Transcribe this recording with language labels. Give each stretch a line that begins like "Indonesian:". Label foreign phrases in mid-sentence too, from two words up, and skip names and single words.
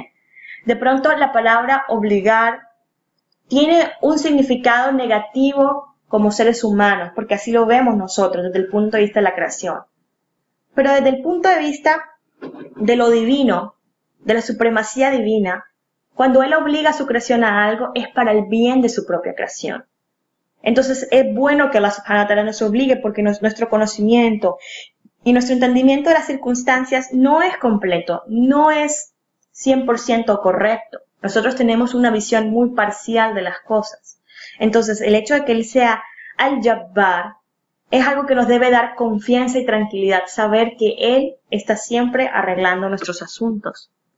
Spanish: De pronto la palabra obligar tiene un significado negativo como seres humanos, porque así lo vemos nosotros desde el punto de vista de la creación. Pero desde el punto de vista de lo divino, de la supremacía divina, cuando Él obliga a su creación a algo, es para el bien de su propia creación. Entonces, es bueno que Allah
Arabic: سبحانه وتعالى
Spanish: nos obligue porque nuestro conocimiento y nuestro entendimiento de las circunstancias no es completo, no es 100% correcto. Nosotros tenemos una visión muy parcial de las cosas. Entonces, el hecho de que Él sea Al-Jabbar es algo que nos debe dar confianza y tranquilidad, saber que Él está siempre arreglando nuestros asuntos.